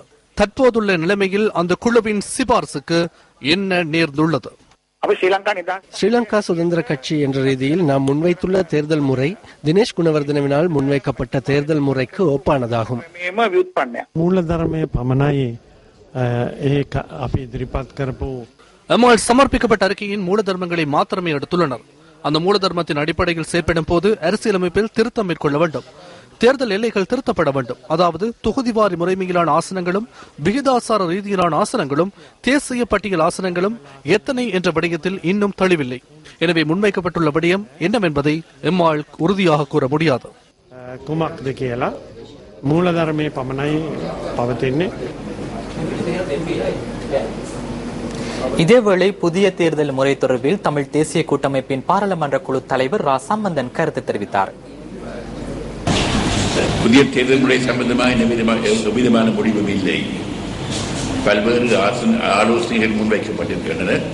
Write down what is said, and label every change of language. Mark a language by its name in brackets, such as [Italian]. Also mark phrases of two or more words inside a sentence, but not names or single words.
[Tamil] தற்போதுள்ள நிலைமையில் அந்த குழுவின் சிபார்சுக்கு என்ன நேர்ந்துள்ளது? ஸ்ரீலங்கா சுதந்திர கட்சி என்ற ரீதியில் நாம் முன்வைத்துள்ள தேர்தல் முறை தினேஷ் குணவர்தனவினால் முன்வைக்கப்பட்ட தேர்தல் முறைக்கு ஒப்பானதாகும். [Sinhala] මූලධර්මයේ පමණයි අපි ඉදිරිපත් කරපු [Tamil] எம்மால் சமர்ப்பிக்கப்பட்ட அறிக்கையின் மூலதர்மங்களை மாத்திரமே எடுத்துள்ளனர். அந்த மூலதர்மத்தின் அடிப்படையில் செயற்படும் போது அரசியலமைப்பில் திருத்தம் மேற்கொள்ள வேண்டும். தேர்தல் எல்லைகள் திருத்தப்பட வேண்டும். அதாவது தொகுதிவாரி முறைமையிலான ஆசனங்களும், விகிதாசார ரீதியிலான ஆசனங்களும், தேசிய பட்டியல் ஆசனங்களும் எத்தனை என்ற விடயத்தில் இன்னும் தெளிவில்லை. எனவே முன்வைக்கப்பட்டுள்ள விடயம் என்னவென்பதை எம்மால் உறுதியாக கூற முடியாது. [Sinhala] කුමක්ද කියලා මූලධර්මයේ පමණයි පවතින්නේ. [Tamil] இதேவேளை புதிய தேர்தல் முறை தொடர்பில் தமிழ் தேசிய கூட்டமைப்பின் பாராளுமன்ற குழு தலைவர் ரா சம்பந்தன் கருத்து தெரிவித்தார். புதிய தேர்தல் முறை சம்பந்தமாக எவ்விதமான முடிவும் இல்லை. பல்வேறு ஆலோசனைகள் முன்வைக்கப்பட்டிருக்கின்றன.